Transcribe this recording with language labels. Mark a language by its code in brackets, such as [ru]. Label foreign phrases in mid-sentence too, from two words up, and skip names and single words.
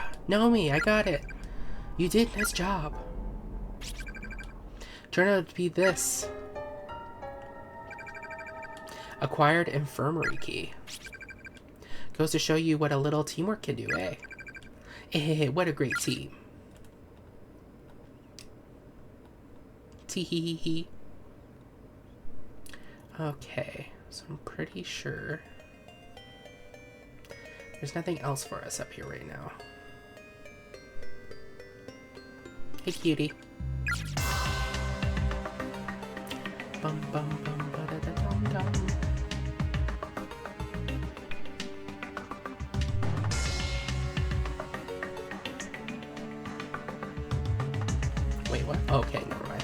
[en] Naomi, I got it. You did a nice job. Turned out to be this. Acquired infirmary key. Goes to show you what a little teamwork can do, eh? Eh, what a great team. Tee-hee-hee-hee. Okay, so I'm pretty sure there's nothing else for us up here right now. Hey, cutie. Bum bum bum ba da da dum dum. Wait, what? Okay, never mind.